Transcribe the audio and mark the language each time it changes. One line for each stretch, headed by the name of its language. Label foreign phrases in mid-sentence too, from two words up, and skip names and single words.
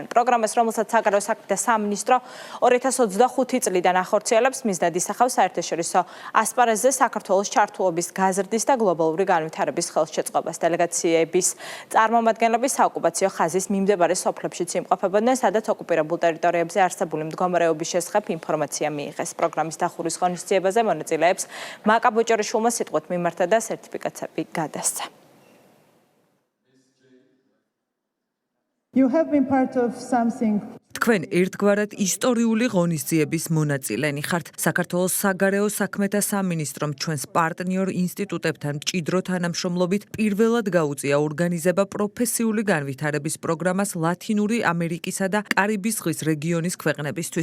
Georgian: პროგრამას, რომელსაც საგარეო საქმეთა სამინისტრო 2025 წლიდან ახორციელებს, მიზნად ისახავს საერთაშორისო ასპარეზზე საქართველოს ჩართულობის გაზრდის და გლობალური განვითარების ხელშეწყობას. დელეგაციების წარმომადგენლები საოკუპაციო ხაზის მიმდებარე სოფლებშიც იმყოფებიან, სადაც ოკუპირებულ ტერიტორიებზე არსებული მდგომარეობის შესახებ ინფორმაცია მიიღეს. პროგრამის დახურვის ღონისძიებაზე მონაწილეებს მაკა ბოჭორიშვილმა სიტყვით მიმართა და სერტიფიკატები გადასცა.
English: You have been part of something.
Georgian: თქვენ ერთგვარად ისტორიული ღონისძიების მონაწილენი ხართ. საქართველოს საგარეო საქმეთა სამინისტრომ ჩვენს პარტნიორ ინსტიტუტებთან მჭიდრო თანამშრომლობით პირველად გაუწია ორგანიზება პროფესიული განვითარების პროგრამას ლათინური ამერიკისა და კარიბის ზღვის რეგიონის ქვეყნებისთვის.